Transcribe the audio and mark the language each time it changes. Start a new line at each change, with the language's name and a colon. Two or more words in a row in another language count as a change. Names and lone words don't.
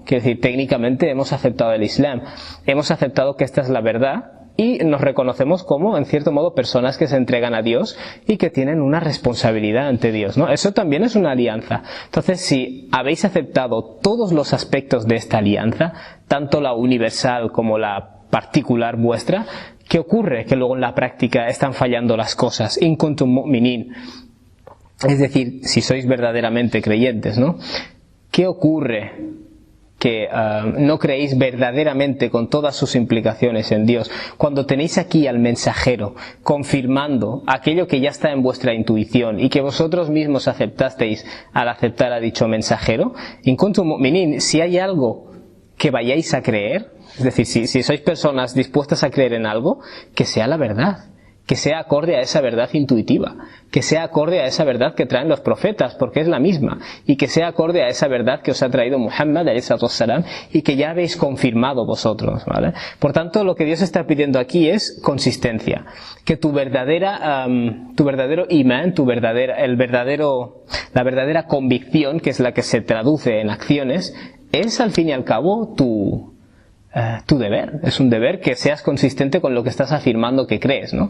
Spanish: Quiere decir, técnicamente hemos aceptado el Islam, hemos aceptado que esta es la verdad, y nos reconocemos como, en cierto modo, personas que se entregan a Dios y que tienen una responsabilidad ante Dios, ¿no? Eso también es una alianza. Entonces, si habéis aceptado todos los aspectos de esta alianza, tanto la universal como la particular vuestra, ¿qué ocurre? Que luego en la práctica están fallando las cosas.
Arabic: إن كنتم مؤمنين.
Spanish: Es decir, si sois verdaderamente creyentes, ¿no? ¿Qué ocurre? Que no creéis verdaderamente con todas sus implicaciones en Dios. Cuando tenéis aquí al mensajero confirmando aquello que ya está en vuestra intuición y que vosotros mismos aceptasteis al aceptar a dicho mensajero,
Arabic: إن كنتم مؤمنين,
Spanish: si hay algo que vayáis a creer, es decir, si sois personas dispuestas a creer en algo, que sea la verdad, que sea acorde a esa verdad intuitiva, que sea acorde a esa verdad que traen los profetas, porque es la misma, y que sea acorde a esa verdad que os ha traído Muhammad
Arabic: عليه السلام
Spanish: y que ya habéis confirmado vosotros, ¿vale? Por tanto, lo que Dios está pidiendo aquí es consistencia, que tu verdadero imán, la verdadera convicción, que es la que se traduce en acciones, es al fin y al cabo tu deber, es un deber que seas consistente con lo que estás afirmando que crees, ¿no?